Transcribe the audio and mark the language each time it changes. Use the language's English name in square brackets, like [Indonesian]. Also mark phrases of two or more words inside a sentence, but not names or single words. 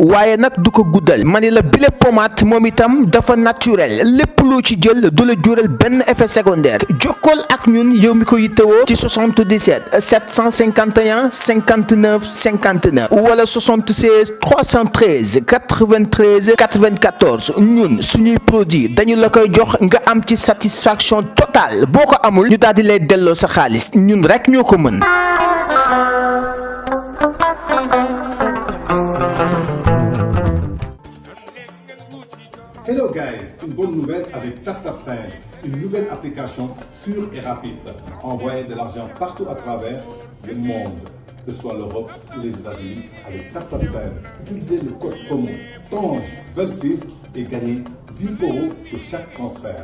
[Wolof] waaye nag du ko guddal ma ni la bile pommade moom itam dafa naturel lépp loo ci jël du la jural benn [French] effet secondaire [Wolof] jokkool ak ñun yow mi ko yittewoo ci 77 751 59 59 wala 76 313 93 94 ñun suñuy produit dañu la koy jox nga am ci [French] satisfaction totale [Wolof] boo ko amul ñu daal di lay delloo sa xaalis ñun rek ñoo ko mën. [English] Hello guys, [French] une bonne nouvelle avec TapTapSend, une nouvelle application sûre et rapide. Envoyez de l'argent partout à travers le monde, que ce soit l'Europe ou les États-Unis, avec TapTapSend. Utilisez le code promo TANGE26 et gagnez 10 € sur chaque transfert.